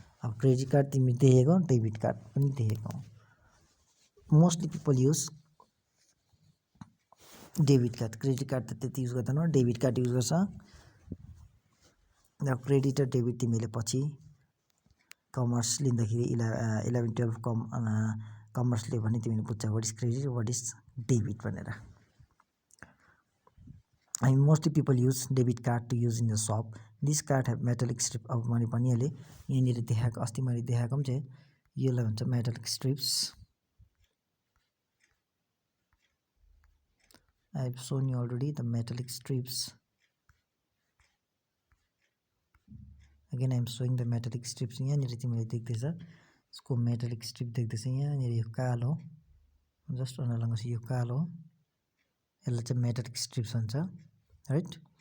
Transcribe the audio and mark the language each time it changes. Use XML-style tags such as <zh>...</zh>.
<ne>अब credit card तिमी देखेको, डेबिट कार्ड पनि देखेको,</ne> <en>mostly people use debit card,</en> <ne>credit card त त्यति युज गर्दैन, डेबिट कार्ड युज गर्छ। अब क्रेडिट र डेबिट तिमीले पछि कमर्स लिँदाखेरि 11-12 कमर्सले भने तिमीले बुझ्छ</ne> <en>what is credit, what is debit</en> <ne>भनेर।</ne> <en>I mean, mostly people use debit card to use in the shop. This card have metallic strip.</en> <ne>अब मैले भनिहालेँ, यहाँनिर देखाएको, अस्ति मैले देखाएको पनि चाहिँ यसलाई भन्छ metallic strips.</ne> <en>I have shown you already the metallic strips. Again I am showing the metallic strips.</en> <ne>यहाँनिर तिमीले देख्दैछ यसको मेटलिक स्ट्रिप देख्दैछ, यहाँनिर यो कालो, जस्ट अनुलङ्ग यो कालो, यसलाई चाहिँ मेटलिक स्ट्रिप्स भन्छ राइट।</ne>